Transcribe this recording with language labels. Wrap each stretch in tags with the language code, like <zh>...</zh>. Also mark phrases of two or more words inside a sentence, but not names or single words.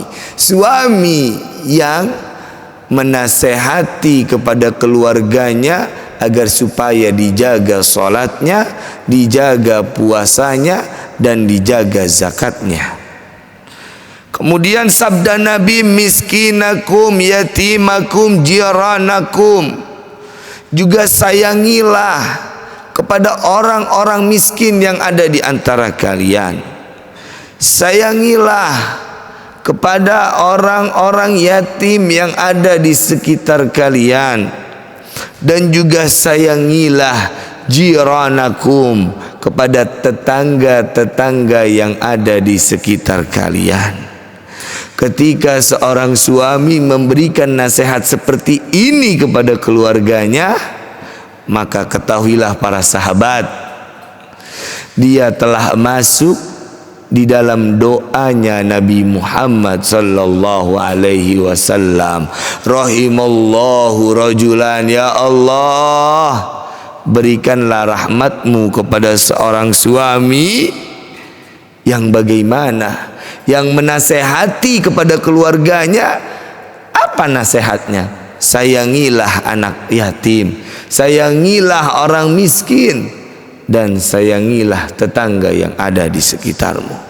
<id>Suami yang menasehati kepada keluarganya agar supaya dijaga salatnya, dijaga puasanya, dan dijaga zakatnya. Kemudian sabda Nabi,</id> <ar>مسكينكم، يتيمكم، جيرانكم,</ar> <id>juga sayangilah kepada orang-orang miskin yang ada di antara kalian. Sayangilah kepada orang-orang yatim yang ada di sekitar kalian, dan juga sayangilah jiranakum, kepada tetangga-tetangga yang ada di sekitar kalian. Ketika seorang suami memberikan nasihat seperti ini kepada keluarganya, maka ketahuilah para sahabat, dia telah masuk di dalam doanya Nabi Muhammad</id> <ar>صلى الله عليه وسلم, رحم الله رجلا، يا الله,</ar> <id>berikanlah rahmatmu kepada seorang suami yang bagaimana, yang menasehati kepada keluarganya. Apa nasihatnya? Sayangilah anak yatim, sayangilah orang miskin, dan sayangilah tetangga yang ada di sekitarmu.</id>